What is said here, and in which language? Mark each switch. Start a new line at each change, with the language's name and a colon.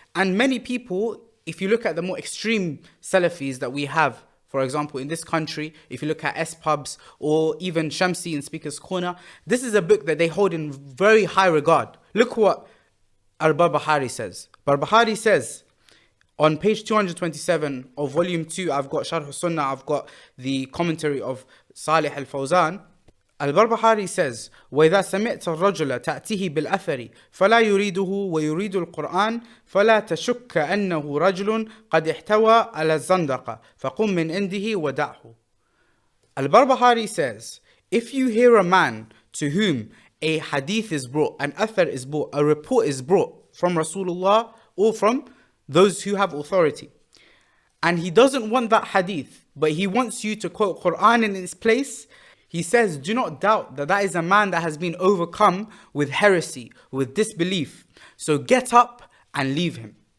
English: And many people, if you look at the more extreme Salafis that we have, for example, in this country, if you look at S-Pubs or even Shamsi in Speaker's Corner, this is a book that they hold in very high regard. Look what al-Barbahari says. Barbahari says, on page 227 of volume 2, I've got Sharh al-Sunnah, I've got the commentary of Salih al-Fawzan. Al-Barbahari says,
Arabic: وَإِذَا سَمِعْتَ الرَّجُلَ تَأْتِهِ بِالْأَثَرِ فَلَا يُرِيدُهُ وَيُرِيدُ الْقُرْآنِ فَلَا تَشُكَّ أَنَّهُ رَجُلٌ قَدْ احْتَوَى عَلَى الزَّنْدَقَ فَقُمْ مِنْ عِنْدِهِ وَدَعْهُ.
English: Al-Barbahari says, if you hear a man to whom a hadith is brought, an athar is brought, a report is brought from Rasulullah or from those who have authority, and he doesn't want that hadith, but he wants you to quote Qur'an in its place, he says, do not doubt that that is a man that has been overcome with heresy, with disbelief. So get up and leave him.